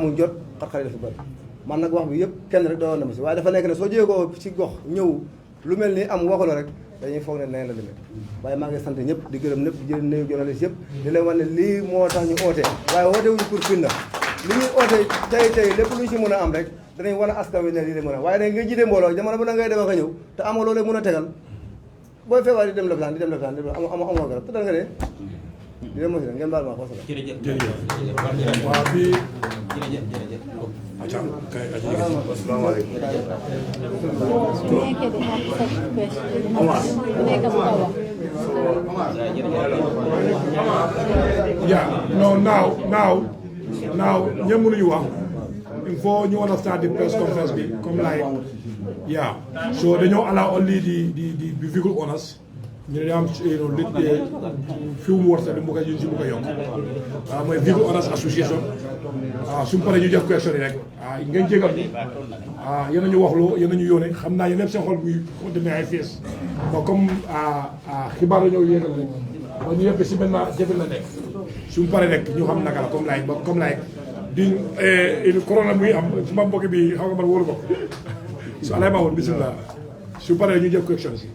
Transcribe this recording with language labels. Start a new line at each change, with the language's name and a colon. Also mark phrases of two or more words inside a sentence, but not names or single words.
Wolof: amul jot xar-xar yi dafa bëri man nag wax bi yëpp kenn rek doon na ma si waaye dafa nekk ne soo jógee ko si gox ñëw lu mel ni am waxu la rek dañuy foog ne leneen la demee waaye maa ngi sant ñëpp di gërëm ñëpp di jël nuyu journaliste yëpp di leen wax ne lii moo tax ñu oote waaye oote wuñu pour finna li ñuy oote tey lépp lu ñu si mën a am rek danañ wan a askan wi ne lii de mën a waaye nag nga jiite mbooloo jamono bu na ngay dem ak a ñëw te amoo loolu mën a tegal booy feebar di dem lopitaan amoo garab te dal nga dee di dem mosi ngeen baal ma wasalaam waaw fii
English: yeah no now
Wolof: ñëpp mënuñu wax
French: il faut
Wolof: ñu
English: understand the press conference
Wolof: bi comme
English: like yeah so
Wolof: dañoo
English: allow only the vehicle owners
Wolof: ñu ne am fi mu war sax mu ko ñu si mu ko yokk mooy Vivo Orange Association suñu paree ñu def question yi rek ngeen jégal yéen a ñu waxloo yéen a ñu yónnee xam naa yéen ñëpp seen xol buy xol demee ay fees
French: bon comme
Wolof: xibaar la ñëw yéegal rek ba ñu yëpp si benn jafe la nekk suñu paree rek ñu xam naka la comme laay di corona muy am suma mbokk bi xam nga man wóolu ko su alay ma woon bisimilah su paree ñu jël question si.